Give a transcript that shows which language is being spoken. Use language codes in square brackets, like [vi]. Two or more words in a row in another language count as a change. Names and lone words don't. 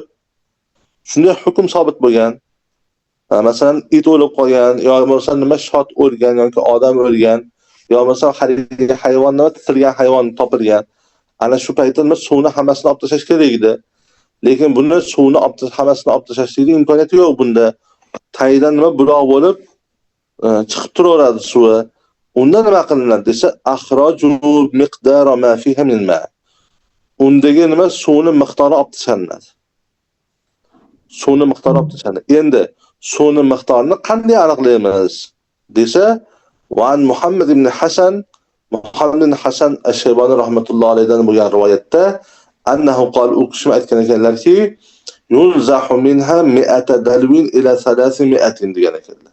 [uz] Shunday hukm sobit bo'lgan. Masalan, it o'lib qolgan, yoki bo'lmasa nima shot o'lgan yoki odam o'lgan, yoki bo'lmasa haligi hayvon nima tirilgan hayvon topilgan. Ana shu paytda nima suvni hammasini olib tashlash kerak edi. Lekin bunda suvni hammasini olib tashlashning imkoniyati yo'q bunda. Tagidan nima buloq bo'lib chiqib turaveradi suvi. Unda nima qilinadi desa, [ar] أخرج مقدار ما فيها من الماء. [uz] Undagi nima suvni miqdori olib tashlanadi. Suvni miqdori olib tashlanadi. Endi suvni miqdorini qanday aniqlaymiz desa, va Muhammad ibn Hasan ash-Shayboni rahmatullohi alayhidan bo'lgan rivoyatda [ar] أنه قال, [uz] u kishi aytgan ekanlarki, [ar] ينزح منها 100 دلو إلى 300 [uz] degan ekanlar.